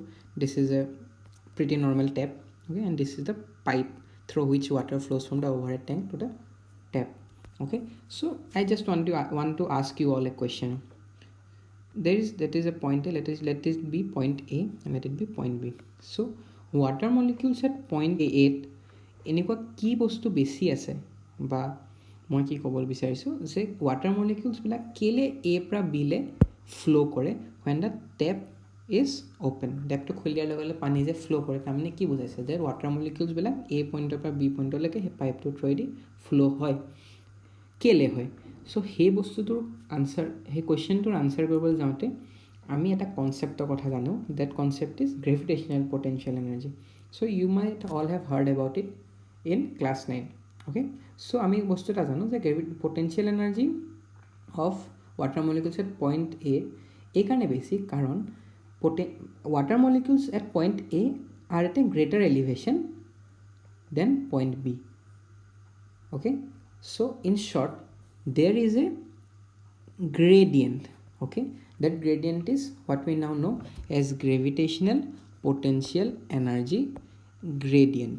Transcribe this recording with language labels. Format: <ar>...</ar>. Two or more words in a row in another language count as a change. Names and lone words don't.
<en>This is a pretty normal tap, okay, and this is the pipe through which water flows from the overhead tank to the tap. Okay, so I just want to ask you all a question. That is a point A. Let it be point A and let it be point B. So water molecules at point A</en> <as>এনেকুৱা কি বস্তু বেছি আছে বা মই কি ক'ব বিচাৰিছোঁ যে</as> <en>water molecules</en> <as>বিলাক কেলে A পৰা B লে flow কৰে</as> <en>when the tap is open.</en> <as>টেপটো খুলি দিয়াৰ লগে লগে পানী যে flow কৰে তাৰমানে কি বুজাইছে যে</as> <en>water molecules</en> <as>বিলাক A পইণ্টৰ পৰা B পইণ্টলৈকে সেই পাইপটোৰ থ্ৰুৱেদি flow হয় কেলে হয় সো সেই বস্তুটোৰ আনসাৰ সেই কোৱেশ্চনটোৰ আনসাৰ কৰিবলৈ যাওঁতে আমি এটা কনসেপ্টৰ কথা জানো</as> <en>that concept is gravitational potential energy. So you might all have heard about it in class 9. Okay, so</en> <as>আমি বস্তুটা জানো যে</as> <en>potential energy of water molecules at point A</en> <as>এই কাৰণে বেছি কাৰণ</as> <en>water molecules at point A are at a greater elevation than point B. Okay, so in short there is a gradient. Okay, that gradient is what we now know as gravitational potential energy gradient.</en>